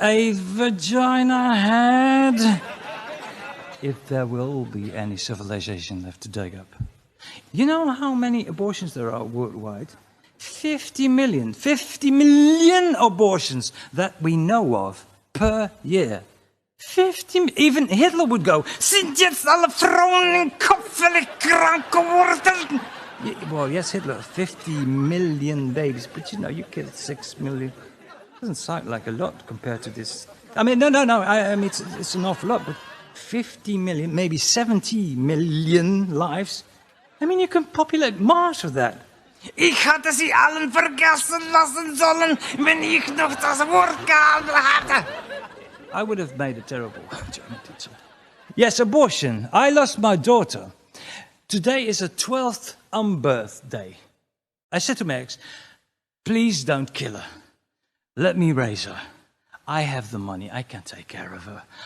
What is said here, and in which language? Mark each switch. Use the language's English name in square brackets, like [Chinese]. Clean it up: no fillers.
[English] A vagina head. If there will be any civilization left to dig up. You know how many abortions there are worldwide? 50 million. 50 million abortions that we know of per year. [German] 50, [English] even Hitler would go, [German] sind jetzt alle Frauen in Kopf völlig krank geworden? [English] Well, yes, Hitler, 50 million babies, but you know, you killed 6 million. Doesn't sound like a lot compared to this. I mean, no, I mean, it's an awful lot, but 50 million, maybe 70 million lives. I mean, you can populate Mars with that. [German] Ich hatte sie allen vergessen lassen sollen, wenn ich noch das Wort gehalten hatte. [English] I would have made a terrible German teacher. Yes, abortion. I lost my daughter. Today is her 12th unbirthday. I said to my ex, please don't kill her. Let me raise her. I have the money. I can take care of her.